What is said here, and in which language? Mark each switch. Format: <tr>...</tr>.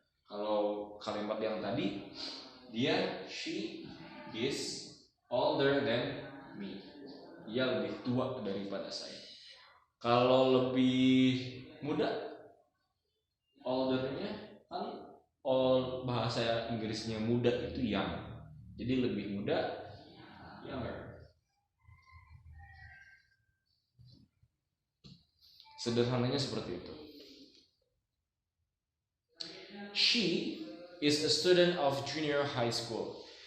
<id>Kalau kalimat yang tadi</id> <en>she is older than me.</en> <id>Dia lebih tua daripada saya. Kalau lebih muda, oldernya kan bahasa Inggrisnya muda itu young. Jadi lebih muda, younger. Sederhananya seperti itu.</id> <en>She is a student of junior high school.</en>